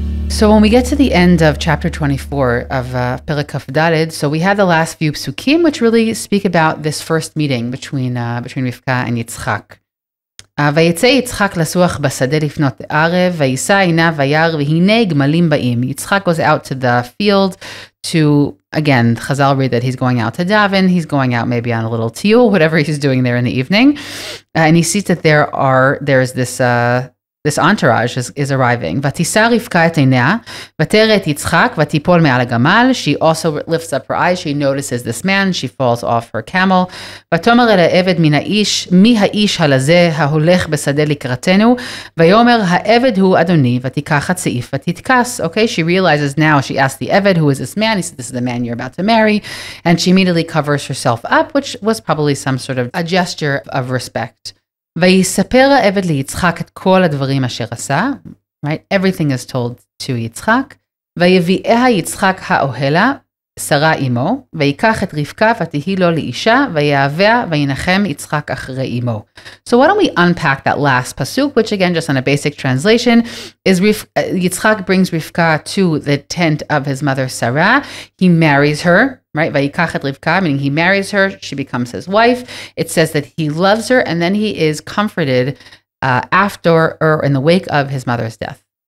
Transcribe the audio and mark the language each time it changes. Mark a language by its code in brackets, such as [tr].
[en] So when we get to the end of chapter 24 of Perek Kaf Daled, so we have the last few psukim, which really speak about this first meeting between Rivka and Yitzchak. [he] ויצא יצחק לסוח בשדה לפנות ערב, ויישא עיניו וירא, והנה גמלים באים. [en] Yitzchak goes out to the field to, again, Chazal read that he's going out to daven, he's going out maybe on a little tiyul, whatever he's doing there in the evening. And he sees that there's this entourage is arriving. [he] ותישא רבקה את עיניה, ותרא את יצחק, ותיפול מעל הגמל. [en] She also lifts up her eyes. She notices this man. She falls off her camel. [he] ותאמר אל העבד מן האיש, מי האיש הלזה ההולך בשדה לקראתנו? ויאמר העבד הוא אדוני, ותיקח הצעיף ותתכס. [en] Okay, she realizes now, she asks the Eved, who is this man? He said, this is the man you're about to marry. And she immediately covers herself up, which was probably some sort of a gesture of respect. [he] ויספר העבד ליצחק את כל הדברים אשר עשה, right? [en] Everything is told to יצחק. [he] ויביאה יצחק האוהלה, שרה אמו, ויקח את רבקה ותהי לו לאישה, ויאהביה וינחם יצחק אחרי אמו. [en] So why don't we unpack that last pasuk, which again, just on a basic translation, is Yitzchak brings Rivka to the tent of his mother Sara. He marries her, right? [he] Vayikach et Rivka, [en] meaning he marries her, she becomes his wife. It says that he loves her, and then he is comforted after or in the wake of his mother's death.